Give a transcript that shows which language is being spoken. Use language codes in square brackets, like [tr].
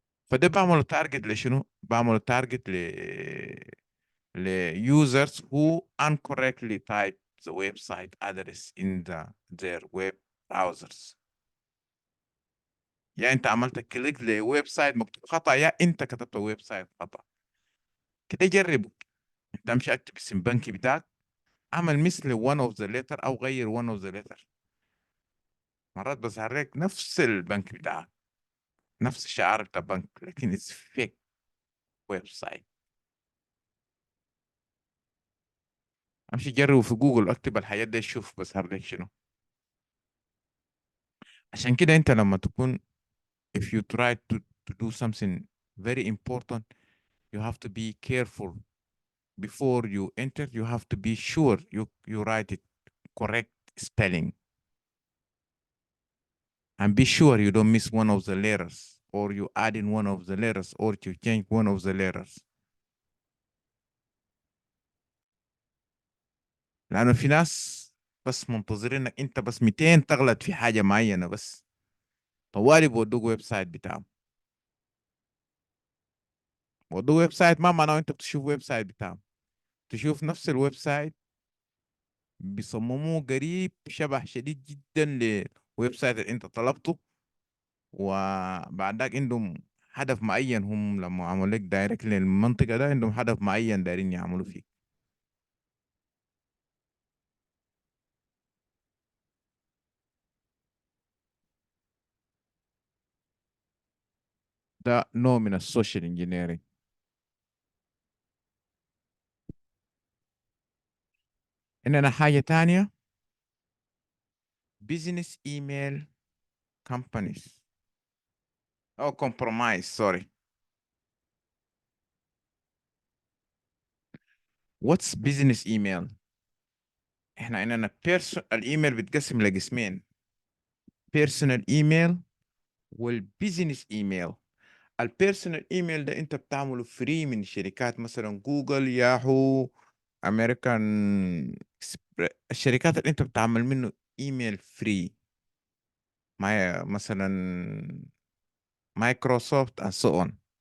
[ar] فده بعمله تارجت لشنو؟ بعمله تارجت ل [en] users who incorrectly type the website address in their web browsers. [ar] يا انت عملت كليك لويب سايت مكتوب خطأ، يا انت كتبت ويب سايت خطأ. كده جربه. انت امشي اكتب اسم بنكي بتاعك، اعمل مثل [en] one of the letter [ar] او غير one of the letter. مرات بظهر لك نفس البنك بتاعك، نفس الشعار بتاع بنك، لكن اتس فيك ويب سايت. امشي جربه في جوجل، اكتب الحاجات دي شوف بظهر لك شنو. عشان كده انت لما تكون [en] if you try to do something very important, you have to be careful. Before you enter you have to be sure you write it correct spelling, and be sure you don't miss one of the letters, or you add in one of the letters, or you change one of the letters. [ar] لأنه في ناس بس منتظرين انك انت بس 200 تغلط في حاجة معينة بس، طوالي بودوك ويب سايت بتاعهم. بودوك ويب سايت ما معناه انت بتشوف ويب سايت بتاعهم، تشوف نفس الويب سايت بيصمموه قريب شبه شديد جدا للويب سايت اللي انت طلبته. وبعد ذاك عندهم هدف معين، هم لما عملوا لك دايركت للمنطقة ده عندهم هدف معين دايرين يعملوا فيه. ده نوع من السوشيال انجينيرنج. عندنا حاجة تانية، [en] business email companies او compromise sorry. what's business email؟ [ar] احنا عندنا الايميل بيتقسم لقسمين، personal email والبيزنس ايميل. البيرسونال ايميل ده انت بتعمله فري من شركات مثلا جوجل، ياهو، امريكان الشركات اللي انت بتعمل منه ايميل فري، مثلا مايكروسوفت [en] and so on.